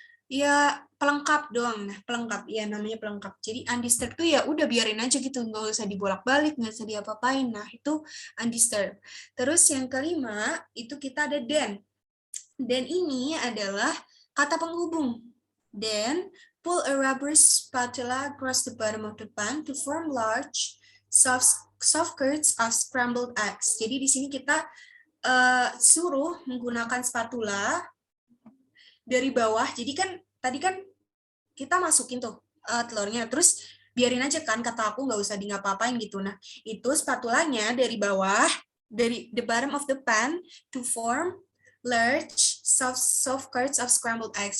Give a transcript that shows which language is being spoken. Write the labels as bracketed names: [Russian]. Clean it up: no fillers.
[Indonesian] Ya pelengkap doang. Nah, pelengkap. Ya namanya pelengkap. Jadi undisturbed tuh ya udah biarin aja gitu, nggak usah dibolak-balik, nggak usah diapa-apain. Nah, itu undisturbed. Terus yang kelima, itu kita ada then. Then ini adalah kata penghubung. [English] Then, pull a rubber spatula across the bottom of the pan to form large, soft curds of scrambled eggs. [Indonesian] Jadi di sini kita suruh menggunakan spatula dari bawah. Jadi kan tadi kan kita masukin tuh telurnya, terus biarin aja kan, kata aku nggak usah di ngapa-ngapain gitu. Nah, itu spatulanya dari bawah, dari [English] the bottom of the pan to form large soft curds of scrambled eggs.